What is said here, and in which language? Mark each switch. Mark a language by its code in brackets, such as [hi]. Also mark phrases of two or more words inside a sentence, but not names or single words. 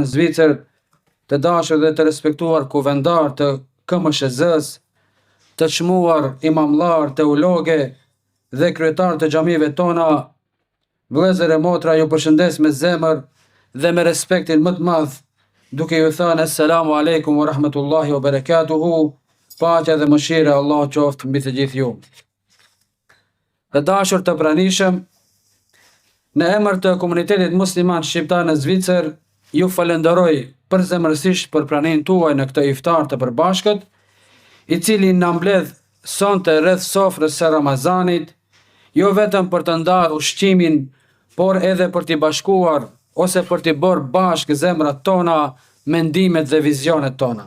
[sq] në Zvicër, të dashur dhe të respektuar kuvendar të KMSZ-s, të çmuar imamllar, teologe dhe kryetar të xhamive tona, vëllezër e motra, ju përshëndes me zemër dhe me respektin më të madh, duke ju thënë [ar] السلام عليكم ورحمة الله وبركاته, [sq] paqja dhe mëshira e Allahut qoftë mbi të gjithë ju. Të dashur të pranishëm, në emër të komunitetit musliman shqiptar në Zvicër, ju falenderoj përzemërsisht për pranimin tuaj në këtë iftar të përbashkët, I cili na mbledh sonte rreth sofrës së Ramazanit, jo vetëm për të ndarë ushqimin, por edhe për t'i bashkuar ose për t'i bërë bashkë zemrat tona, mendimet dhe vizionet tona.